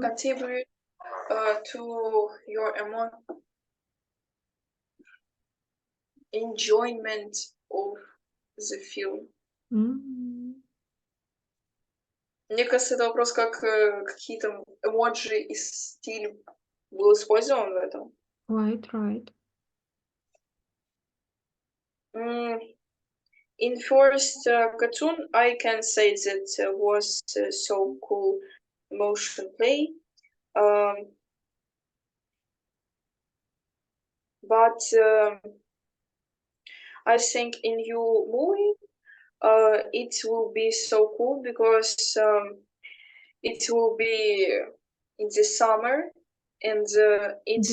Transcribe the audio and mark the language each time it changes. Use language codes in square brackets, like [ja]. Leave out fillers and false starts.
[en] contribute to your enjoyment of the film? м. [ru] Мне кажется, это вопрос, как какие-то эмоджи и стиль был использован в этом. [en] Right. In first cartoon, I can say that was so cool motion play. But I think in your movie, it will be so cool because it will be in the summer, and it's